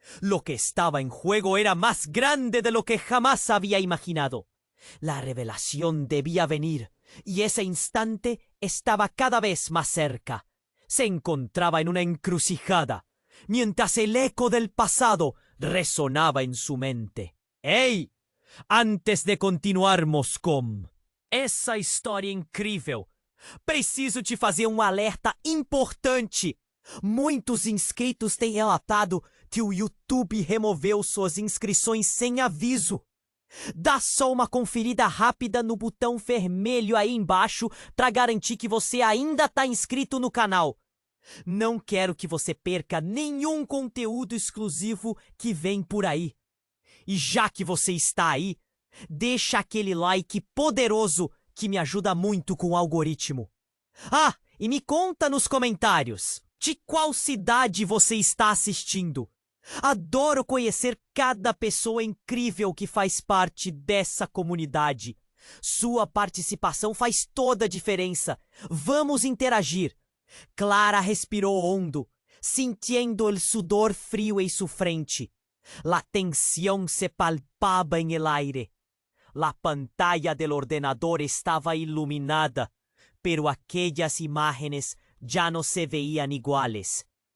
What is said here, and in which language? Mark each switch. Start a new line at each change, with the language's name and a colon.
Spanish: Lo que estaba en juego era más grande de lo que jamás había imaginado. La revelación debía venir, y ese instante estaba cada vez más cerca. Se encontraba en una encrucijada, mientras el eco del pasado resonaba en su mente.
Portuguese: ¡Ei! Antes de continuarmos com essa história incrível, preciso te fazer alerta importante. Muitos inscritos têm relatado que o YouTube removeu suas inscrições sem aviso. Dá só uma conferida rápida no botão vermelho aí embaixo para garantir que você ainda está inscrito no canal. Não quero que você perca nenhum conteúdo exclusivo que vem por aí. E já que você está aí, deixa aquele like poderoso que me ajuda muito com o algoritmo. Ah, E me conta nos comentários de qual cidade você está assistindo. Adoro conhecer cada pessoa incrível que faz parte dessa comunidade. Sua participação faz toda a diferença. Vamos interagir.
Spanish: Clara respirou hondo, sintiendo el sudor frío en su frente. La tensión se palpaba en el aire. La pantalla del ordenador estaba iluminada, pero aquellas imágenes ya no se veían iguales.